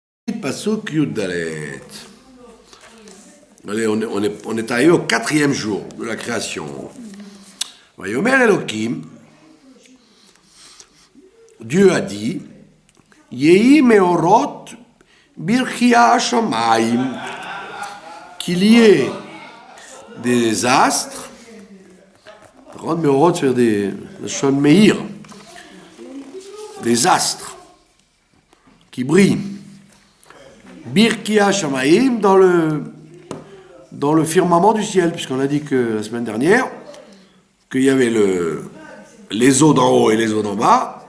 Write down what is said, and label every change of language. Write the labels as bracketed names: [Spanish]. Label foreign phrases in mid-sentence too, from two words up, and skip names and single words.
[Hebrew] פסוק י"ד. [French] Allez, on est arrivé au 4e jour de la création. [Hebrew] ויאמר אלהים, [French] Dieu a dit, [Hebrew] יהי מאורות ברקיע השמים, [French] qu'il y ait des astres, meorot faire des shon meir, des astres qui brillent. [Hebrew] ברקיע השמים [French] dans le firmament du ciel, puisqu'on a dit que la semaine dernière qu'il y avait les eaux d'en haut et les eaux d'en bas.